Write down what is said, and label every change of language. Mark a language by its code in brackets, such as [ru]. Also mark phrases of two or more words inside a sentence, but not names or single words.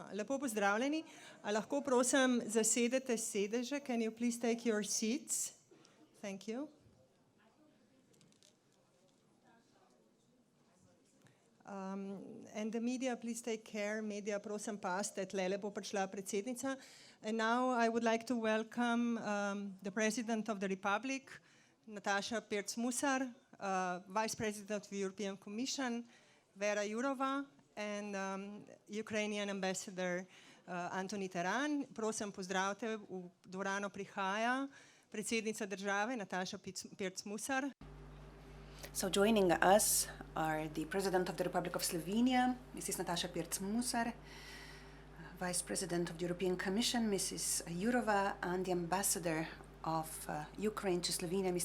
[sl] Lepo pozdravljeni. A lahko prosim zasedete sedeže? [en] Can you please take your seats? Thank you. And the media, please take care. Media, [sl] prosim, pazite, tlele bo prišla predsednica. [en] And now I would like to welcome the President of the Republic, Nataša Briški, Vice President of the European Commission, Věra Jourová, and Ukrainian Ambassador Andrii Taran. [sl] Prosim, pozdravite, v dvorano prihaja predsednica države, Nataša Briški. [en] So joining us are the President of the Republic of Slovenia, Mrs. Nataša Briški, Vice President of the European Commission, Mrs. Jourová, and the Ambassador of Ukraine to Slovenia, Mr.